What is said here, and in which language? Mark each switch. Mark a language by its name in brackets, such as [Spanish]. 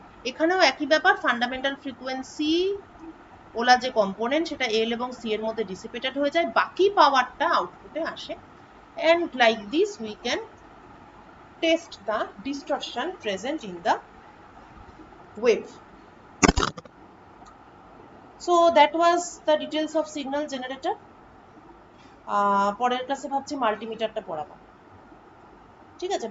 [Bangla] এখানেও একই ব্যাপার, ফান্ডামেন্টাল ফ্রিকোয়েন্সি ওলা যে কম্পোনেন্ট সেটা এল এবং সি এর মধ্যে ডিসিপেটেড হয়ে যায়, বাকি পাওয়ারটা আউটপুটে আসে, [English] and like this we can test the distortion present in the wave. So that was the details of signal generator. [Bangla] পরের ক্লাসে ভাবছি মাল্টিমিটারটা পড়াবো, ঠিক আছে?